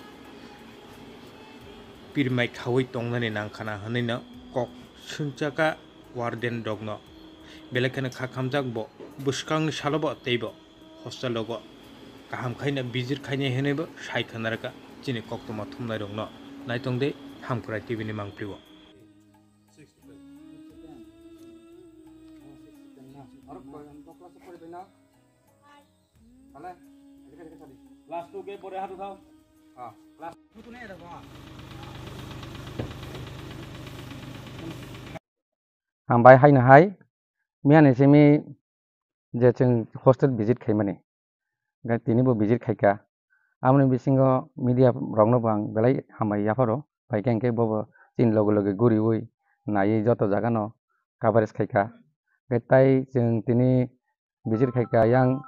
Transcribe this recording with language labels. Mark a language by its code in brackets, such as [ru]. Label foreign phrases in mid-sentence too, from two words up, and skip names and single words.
[brx] पिरमाय खावै तंनानि नांखाना हनैनो कक सुंचाका वार्डेन दगनो बेलेखाने खाखामजाक बो बुस्कांनि सालबो तैबो हस्टेल लगो गाहाम खायना बिजिर खायने हेनेबो सायखनारका जिनि कक्तमा थुमनाय दंनो नायतंदे हामक्राय टिभिनि मांप्लिबो [hi] क्लास 2 के परे हाथ उठाओ हां क्लास 2 तो नहीं रखो [brx] हामबाय हायनाहाय मियाने सेमी जे जों हस्टेल विजिट खायमाने गा तिनिबो विजिट खायका आमने बिसिंगो मीडिया रंनो बां बेलाय हामबाय याफारो फायकेंके बबो चिन लगे लगे गुरि उइ नायै जत जागानो कभारेज खायका बेताय जों तिनि विजिट खायका यां